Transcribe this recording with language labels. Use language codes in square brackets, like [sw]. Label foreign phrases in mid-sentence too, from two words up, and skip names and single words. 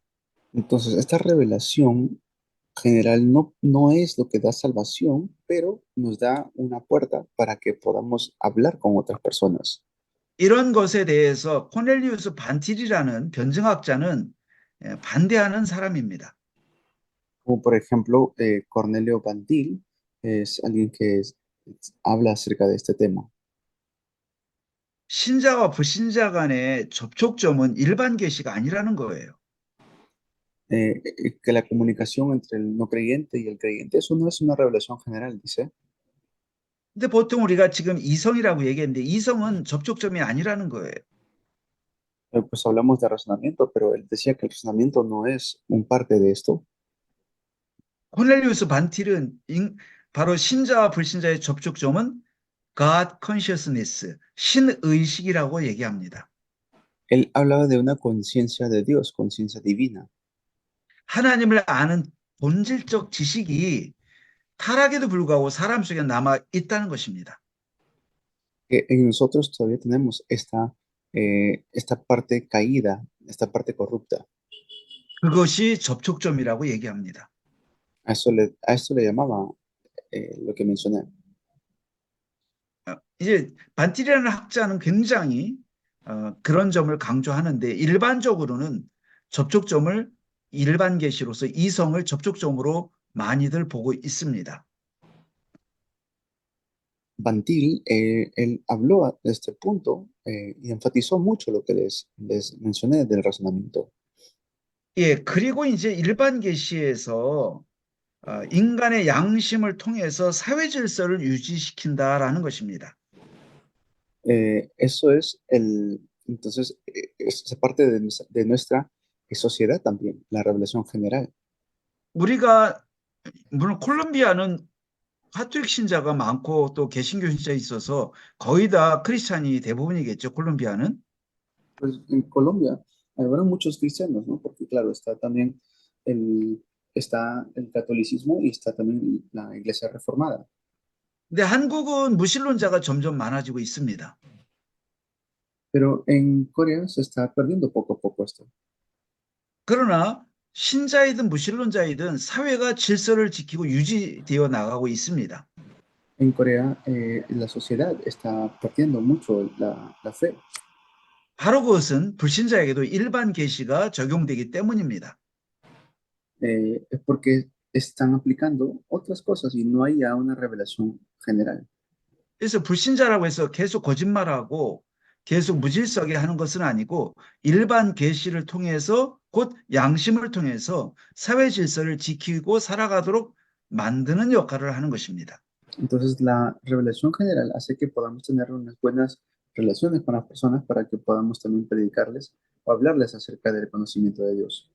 [es] Entonces, esta revelación general no es lo que da salvación, pero nos da una puerta para que podamos hablar con otras personas. [ko] 이런 것에 대해서 코넬리우스 반틸이라는 변증학자는 반대하는 사람입니다. [es] Como por ejemplo, Cornelio Bantil es alguien que habla acerca de este tema. [ko] 신자와 불신자 간의 접촉점은 일반 계시가 아니라는 거예요. [es] Que la comunicación entre el no creyente y el creyente, eso no es una revelación general, dice. [ko] 근데 보통 우리가 지금 이성이라고 얘기했는데 이성은 접촉점이 아니라는 거예요. [es] Pues hablamos de razonamiento, pero él decía que el razonamiento no es un parte de esto. [ko] 코넬리우스 반틸은 바로 신자와 불신자의 접촉점은 [en] God consciousness, [ko] 신의식이라고 얘기합니다. [es] Él hablaba de una conciencia de Dios, conciencia divina. [ko] 하나님을 아는 본질적 지식이 타락에도 불구하고 사람 속에 남아 있다는 것입니다. [es] Que en nosotros todavía tenemos esta parte caída, esta parte corrupta. [ko] 그것이 접촉점이라고 얘기합니다. [es] A esto le llamaba lo que mencioné. [ko] 이제 반틸이라는 학자는 굉장히 그런 점을 강조하는데 일반적으로는 접촉점을 일반 계시로서 이성을 접촉점으로 많이들 보고 있습니다. [es] Bantil, él habló de este punto y enfatizó mucho lo que les mencioné del razonamiento. [ko] 예, 그리고 이제 일반 계시에서 인간의 양심을 통해서 사회 질서를 유지시킨다라는 것입니다. [es] Eso es entonces, es parte de nuestra sociedad también, la revelación general. [ko] 우리가 물론 콜롬비아는 카톨릭 신자가 많고 또 개신교 신자 있어서 거의 다 크리스찬이 대부분이겠죠, 콜롬비아는. [es] Pues en Colombia habrá muchos cristianos, ¿no? Porque claro, está el catolicismo y está también la iglesia reformada. [ko] 근데 한국은 무신론자가 점점 많아지고 있습니다. [es] Pero en Corea se está perdiendo poco a poco esto. [ko] 그러나 신자이든 무신론자이든 사회가 질서를 지키고 유지되어 나가고 있습니다. [es] En Corea la sociedad está perdiendo mucho la fe. [ko] 바로 그것은 불신자에게도 일반 계시가 적용되기 때문입니다. [es] Es porque están aplicando otras cosas y no hay ya una revelación general. [ko] 그래서 불신자라고 해서 계속 거짓말하고 계속 무질서하게 하는 것은 아니고 일반 계시를 통해서 곧 양심을 통해서 사회 질서를 지키고 살아가도록 만드는 역할을 하는 것입니다. [es] Entonces la revelación general hace que podamos tener unas buenas relaciones con las personas para que podamos también predicarles o hablarles acerca del conocimiento de Dios.